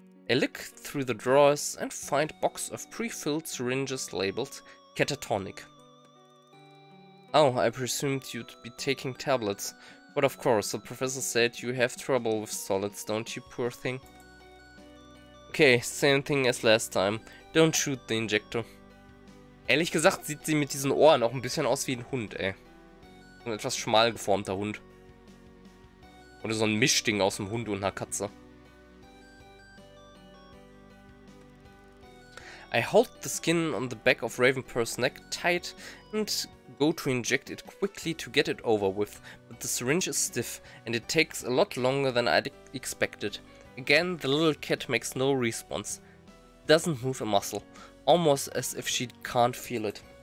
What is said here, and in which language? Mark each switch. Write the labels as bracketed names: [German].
[English] I look through the drawers and find a box of pre-filled syringes labeled catatonic. Oh, I presumed you'd be taking tablets. But of course, the professor said you have trouble with solids, don't you, poor thing? Okay, same thing as last time. Don't shoot the injector. [German] Ehrlich gesagt sieht sie mit diesen Ohren auch ein bisschen aus wie ein Hund, ey. Ein etwas schmal geformter Hund. Oder so ein Mischding aus einem Hund und einer Katze. [English] I hold the skin on the back of Ravenpaw's neck tight and go to inject it quickly to get it over with, but the syringe is stiff and it takes a lot longer than I'd expected. Again, the little cat makes no response. Doesn't move a muscle, almost as if she can't feel it.